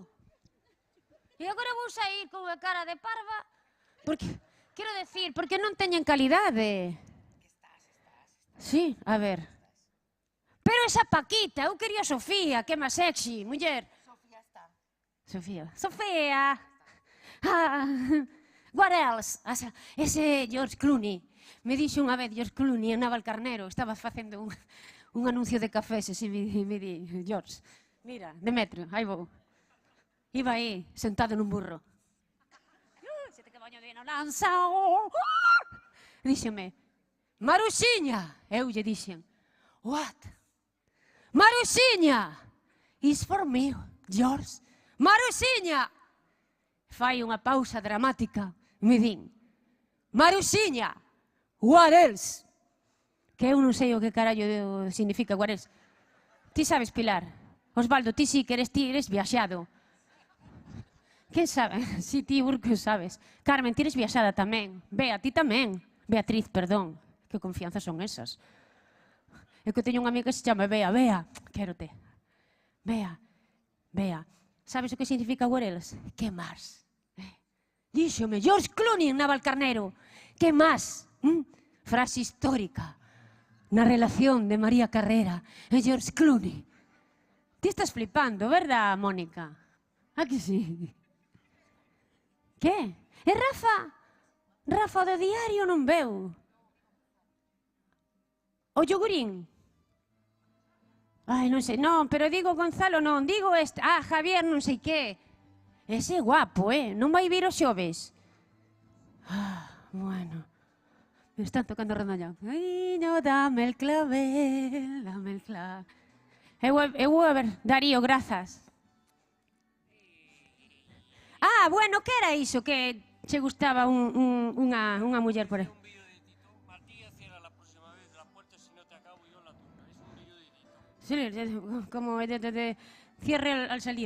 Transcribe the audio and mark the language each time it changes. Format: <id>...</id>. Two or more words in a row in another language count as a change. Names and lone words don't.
<gl>E agora vou sair con a cara de parva, porque, quero decir, porque non teñen calidade. Sí, a ver. Pero esa Paquita, eu quería a Sofía, que é máis sexy, muller. Sofía está. Sofía.</gl> <en>What else?</en> <gl>Ese George Clooney. Me dixo unha vez George Clooney en Navalcarnero, estaba facendo un anuncio de cafés, e me di, George, mira, Demetrio, aí vou. Iba aí, sentado nun burro. Se te cabaño de no lanza. Díxeme, Maruxiña, eu lle dixen.</gl> <en>What? Maruxiña, is for me, yours.</en> <gl>Maruxiña. Fai unha pausa dramática, me din. Maruxiña,</gl> <en>what else?</en> <gl>Que eu non sei o que carallo significa</gl> <en>what else.</en> <gl>Ti sabes, Pilar? Osvaldo, ti sí que eres viaxado. Quen sabe? Si, ti, Urco, sabes. Carmen, ti eres viaxada tamén. Bea, ti tamén. Beatriz, perdón. Que confianza son esas. É que teño unha amiga que se chama Bea. Bea, quérote. Bea, Bea. Sabes o que significa</gl> <en>what else?</en> <gl>Que máis? Díxome, George Clooney en Navalcarnero. Que máis? Frase histórica na relación de María Carrera e George Clooney. Ti estás flipando, verdad, Mónica? Ah, que sí? Que? E Rafa? Rafa do diario non veu. O yogurín? Ai, non sei, non, pero digo Gonzalo non, digo este, Javier non sei que. Ese é guapo, non vai vir os xoves. Bueno, me están tocando rondalla.</gl> <es>Ai, no, dame el clavel, dame el clavel.</es> <gl>Eu a ver, Darío, grazas. Bueno, que era iso que che gustaba unha muller por aí?</gl> <es>Sí, como de cierre al salir.</es>